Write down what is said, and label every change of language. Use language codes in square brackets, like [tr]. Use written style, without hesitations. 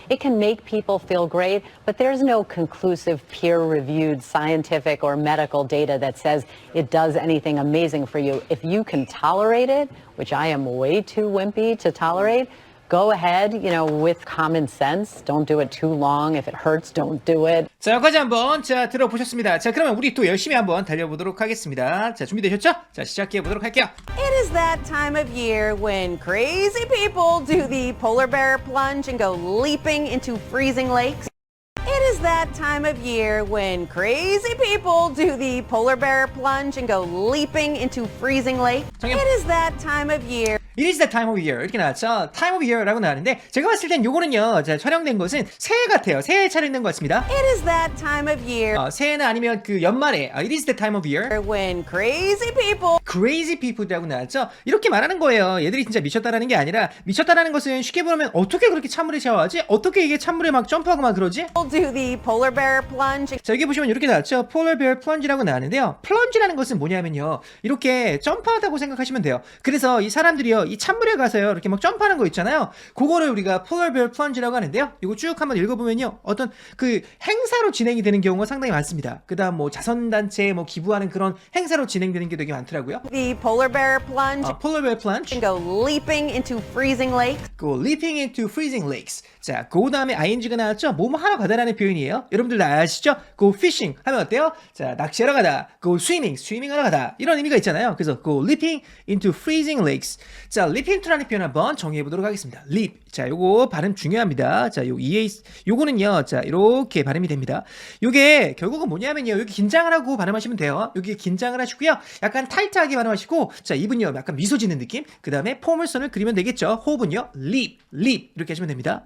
[en] It can make people feel great, but there's no conclusive peer-reviewed scientific or medical data that says it does anything amazing for you. If you can tolerate it, which I am way too wimpy to tolerate, go ahead, with common sense. Don't do it too long. If it hurts, don't do it. [ko] 자, 여기까지 한번 들어보셨습니다. 자, 그러면 우리 또 열심히 한번 달려보도록 하겠습니다. 자, 준비되셨죠? 자, 시작해 보도록 할게요. [en] It is that time of year when crazy people do the polar bear plunge and go leaping into freezing lakes. It is that time of year when crazy people do the polar bear plunge and go leaping into freezing lakes. [ko] 정답. [en] It is that time of year. It is the time of year [ko] 이렇게 나왔죠. [en] time of year [ko] 라고 나왔는데 제가 봤을 땐 요거는요, 자, 촬영된 것은 새해 같아요. 새해 촬영된 것 같습니다. [en] It is that time of year [ko] 새해나 아니면 그 연말에 [en] it is the time of year when crazy people crazy people [ko] 이라고 나왔죠. 이렇게 말하는 거예요. 얘들이 진짜 미쳤다라는 게 아니라, 미쳤다라는 것은 쉽게 보면 어떻게 그렇게 찬물에 샤워하지? 어떻게 이게 찬물에 막 점프하고 막 그러지? [en] do the polar bear plunge. [ko] 자, 여기 보시면 이렇게 나왔죠. [en] polar bear plunge [ko] 라고 나왔는데요. plunge라는 것은 뭐냐면요, 이렇게 점프하다고 생각하시면 돼요. 그래서 이 사람들이요, 있고요. 이 찬물에 가서요. 이렇게 막 점프하는 거 있잖아요. 그거를 우리가 [en] polar bear plunge [ko] 라고 하는데요. 이거 쭉 한번 읽어보면요. 어떤 그 행사로 진행이 되는 경우가 상당히 많습니다. 그 다음 뭐 자선단체에 뭐 기부하는 그런 행사로 진행되는 게 되게 많더라고요. [en] The polar bear plunge polar bear plunge. and go leaping into freezing lakes. go leaping into freezing lakes. [ko] 자, 그 다음에 ing가 나왔죠? 뭐뭐 하러 가다라는 표현이에요. 여러분들 다 아시죠? [en] go fishing [ko] 하면 어때요? 자, 낚시하러 가다. [en] go swimming, swimming [ko] 하러 가다. 이런 의미가 있잖아요. 그래서 [en] go leaping into freezing lakes. [ko] 자, leap into라는 표현 한번 정의해 보도록 하겠습니다. [en] leap. [ko] 자, 요거 발음 중요합니다. 자, 요거는요. 자, 이렇게 발음이 됩니다. 요게 결국은 뭐냐면요. 여기 긴장을 하고 발음하시면 돼요. 여기 긴장을 하시고요. 약간 타이트하게 발음하시고, 자, 입은요. 약간 미소 짓는 느낌. 그 다음에 포물선을 그리면 되겠죠. 호흡은요. leap, leap 이렇게 하시면 됩니다.